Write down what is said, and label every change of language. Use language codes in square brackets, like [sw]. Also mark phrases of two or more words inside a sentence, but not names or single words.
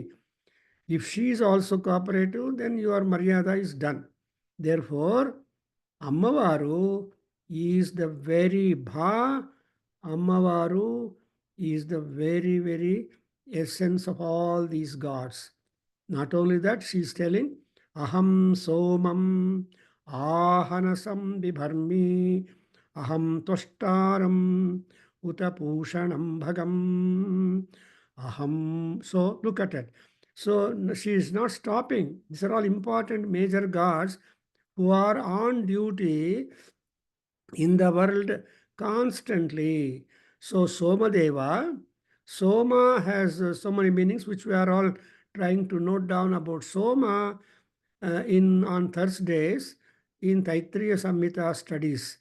[en] If she is also cooperative, then your Maryada is done. Therefore, Ammavaru is the very Bha, Ammavaru is the very, very essence of all these gods. Not only that, she is telling, [sa] Aham somam ahanasam bibharmi aham toshtaram utapushanam bhagam aham. [en] So look at it. So she is not stopping. These are all important major gods who are on duty in the world constantly. So Somadeva, Soma has so many meanings which we are all trying to note down about Soma in on Thursdays in Taittiriya Samhita studies.